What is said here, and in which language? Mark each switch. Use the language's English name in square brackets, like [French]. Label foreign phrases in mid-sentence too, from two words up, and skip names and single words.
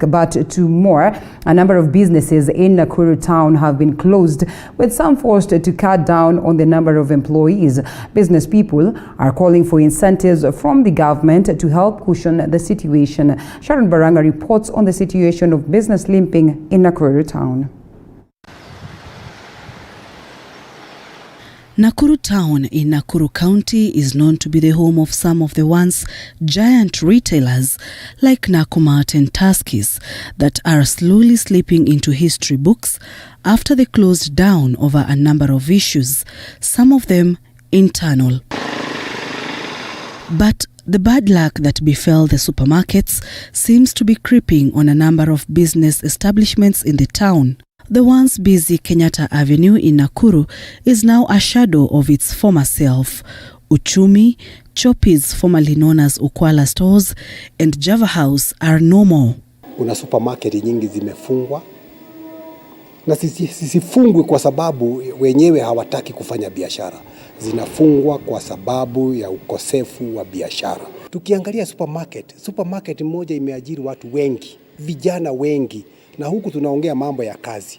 [English] But to more, a number of businesses in Nakuru town have been closed, with some forced to cut down on the number of employees. Business people are calling for incentives from the government to help cushion the situation. Sharon Baranga reports on the situation of business limping in Nakuru town. Nakuru town in Nakuru County is known to be the home of some of the once giant retailers like Nakumatt and Tuskys that are slowly slipping into history books after they closed down over a number of issues, some of them internal. But the bad luck that befell the supermarkets seems to be creeping on a number of business establishments in the town. The once busy Kenyatta Avenue in Nakuru is now a shadow of its former self. Uchumi, Choppy's, formerly known as Ukwala Stores, and Java House are no more. [Swahili] Kuna supermarket nyingi zimefungwa, na zisifungwe kwa sababu wenyewe hawataki kufanya biashara. Zinafungwa kwa sababu ya ukosefu wa biashara. Tukiangalia supermarket moja imeajiri watu wengi, vijana wengi, na huku tunaongea mambo ya kazi.